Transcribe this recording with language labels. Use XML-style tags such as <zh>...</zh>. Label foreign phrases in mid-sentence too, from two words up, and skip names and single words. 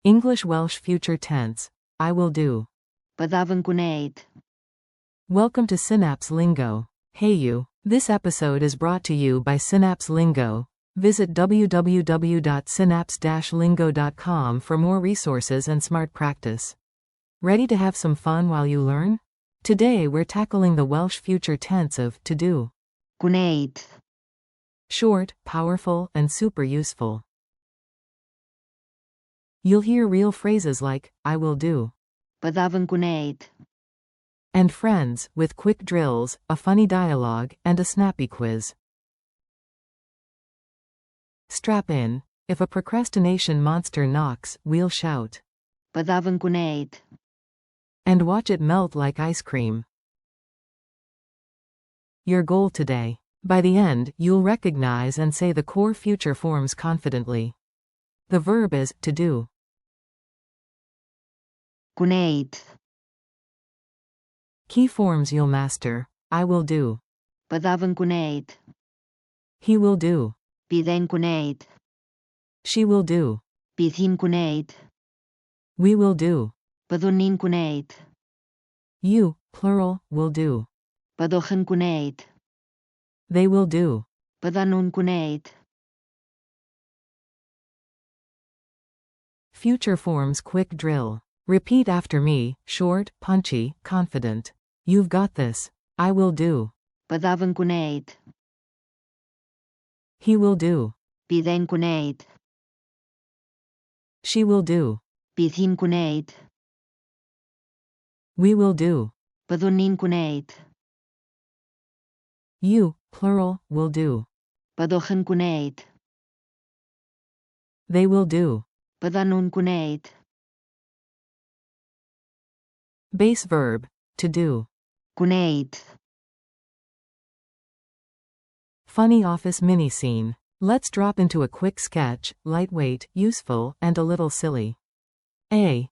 <en>English Welsh future tense. I will do.</en> <cy>Byddaf yn gwneud.</cy> <en>Welcome to Synapse Lingo. Hey you. This episode is brought to you by Synapse Lingo. Visit www.synapse-lingo.com for more resources and smart practice. Ready to have some fun while you learn? Today we're tackling the Welsh future tense of to do.</en> <cy>Gwneud.</cy> <en>Short, powerful, and super useful. You'll hear real phrases like, I will do.</en> <cy>Byddaf yn gwneud.</cy> <en>And friends, with quick drills, a funny dialogue, and a snappy quiz. Strap in. If a procrastination monster knocks, we'll shout.</en> <cy>Byddaf yn gwneud.</cy> <en>And watch it melt like ice cream. Your goal today. By the end, you'll recognize and say the core future forms confidently. The verb is to do.</en> <cy>Gwneud.</cy> <en>Key forms you'll master. I will do.</en> <cy>Byddaf yn gwneud.</cy> <en>He will do.</en> <cy>Bydd e'n gwneud.</cy> <en>She will do.</en> <cy>Bydd hi'n gwneud.</cy> <en>We will do.</en> <cy>Byddwn ni'n gwneud.</cy> <en>You, plural, will do.</en> <cy>Byddwch yn gwneud.</cy> <en>They will do.</en> <cy>Byddan nhw'n gwneud.</cy> <en>Future forms quick drill. Repeat after me, short, punchy, confident. You've got this. I will do.</en> <cy>Byddaf yn gwneud.</cy> <en>He will do.</en> <cy>Bydd e'n gwneud.</cy> <en>She will do.</en> <cy>Bydd hi'n gwneud.</cy> <en>We will do.</en> <cy>Byddwn ni'n gwneud.</cy> <en>You, plural, will do.</en> <cy>Byddwch yn gwneud.</cy> <en>They will do.</en> <cy>Byddan nhw'n gwneud.</cy> <en>Base verb, to do.</en> <cy>Gwneud.</cy> <en>Funny office mini scene. Let's drop into a quick sketch, lightweight, useful, and a little silly. A.</en>